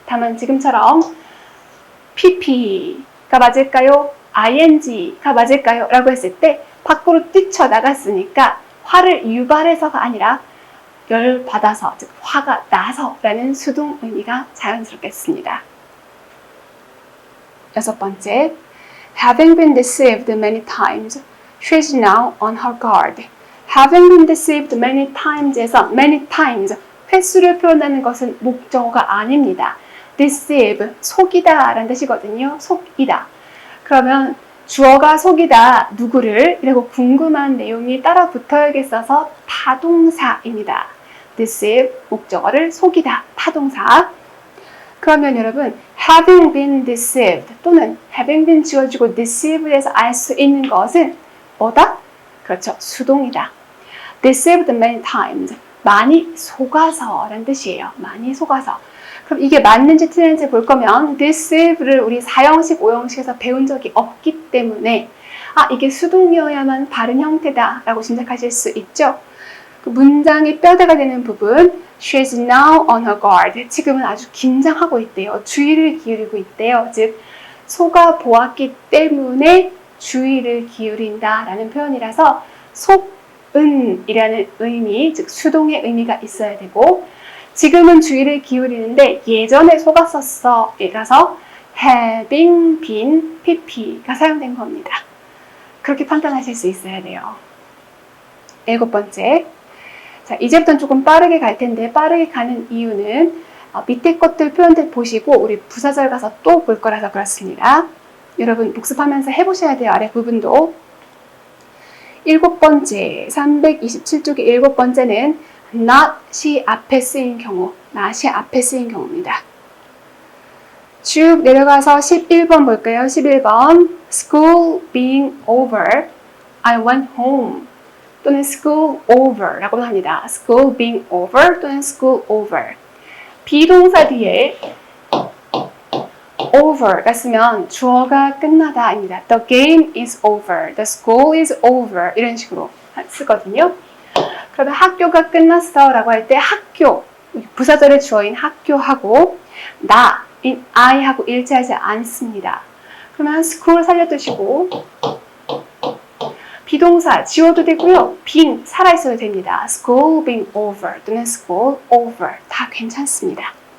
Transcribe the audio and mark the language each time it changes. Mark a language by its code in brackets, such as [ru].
[ko] 다만 지금처럼 pp가 맞을까요? ing가 맞을까요? 라고 했을 때 밖으로 뛰쳐나갔으니까 화를 유발해서가 아니라 열받아서, 즉 화가 나서 라는 수동 의미가 자연스럽겠습니다. 6번째, [en] having been deceived many times, she is now on her guard. having been deceived many times [ko] 에서 many times, 횟수를 표현하는 것은 목적어가 아닙니다. deceive, 속이다 라는 뜻이거든요. 속이다. 그러면 주어가 속이다, 누구를? 이라고 궁금한 내용이 따라 붙어야겠어서 타동사입니다. deceive, 목적어를 속이다, 타동사. 그러면 여러분, having been deceived 또는 having been 지워지고 deceived에서 알 수 있는 것은 뭐다? 그렇죠, 수동이다. [en] deceived many times. [ko] 많이 속아서 라는 뜻이에요. 많이 속아서. 그럼 이게 맞는지 틀린지 볼 거면 deceive를 우리 4형식, 5형식에서 배운 적이 없기 때문에 이게 수동이어야만 바른 형태다 라고 짐작하실 수 있죠. 그 문장의 뼈대가 되는 부분 [en] She is now on her guard. [ko] 지금은 아주 긴장하고 있대요. 주의를 기울이고 있대요. 즉 속아 보았기 때문에 주의를 기울인다 라는 표현이라서 속은이라는 의미, 즉 수동의 의미가 있어야 되고 지금은 주의를 기울이는데 예전에 속았었어 이라서 having been pp가 사용된 겁니다. 그렇게 판단하실 수 있어야 돼요. 7번째. 자, 이제부터는 조금 빠르게 갈 텐데 빠르게 가는 이유는 밑에 것들 표현들 보시고 우리 부사절 가서 또 볼 거라서 그렇습니다. 여러분 복습하면서 해보셔야 돼요. 아래 부분도. 7번째, 327쪽의 7번째는 not이 앞에 쓰인 경우, not이 앞에 쓰인 경우입니다. 쭉 내려가서 11번 볼까요? [en] 11번 School being over, I went home 또는 school over [ko] 라고 합니다. [en] School being over 또는 school over. [ko] 비동사 뒤에 over가 쓰면 주어가 끝나다입니다. [en] The game is over, the school is over [ko] 이런 식으로 쓰거든요. 그러면 학교가 끝났어 라고 할 때 학교, 부사절의 주어인 학교하고 나인 I하고 일치하지 않습니다. 그러면 school 살려두시고 비동사 지워도 되고요. being 살아있어도 됩니다. school being over 또는 school over 다 괜찮습니다.